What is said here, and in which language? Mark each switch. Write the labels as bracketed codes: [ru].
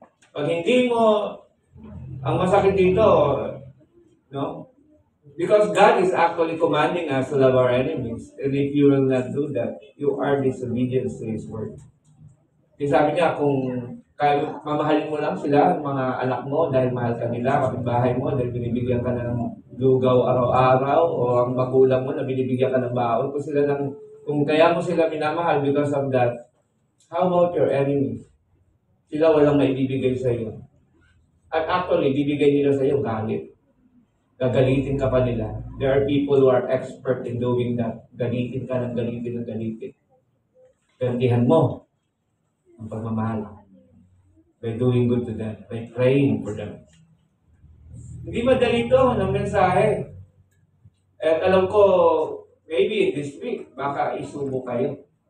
[tl] Pag hindi mo, ang masakit dito, no? [en] Because God is actually commanding us to love our enemies. And if you will not do that, you are disobedient to His word. [tl] Kasi sabi niya, kung kaya mamahalin mo lang sila, mga anak mo, dahil mahal ka nila, kapitbahay mo, dahil binibigyan ka ng lugaw araw-araw, o ang magulang mo na binibigyan ka ng baon, kung kaya mo sila minamahal because of that, how about your enemies? Sila walang maibibigay sa iyo. At actually, bibigay nila sa iyo galit. Gagalitin ka pa nila. [en] There are people who are expert in doing that. [tl] Galitin ka ng galitin ng galitin. Gantihan mo ang pagmamahal. [en] By doing good to them. By praying for them. Hindi madali ito ng mensahe. [tl] At alam ko, maybe this week, baka isubo kayo.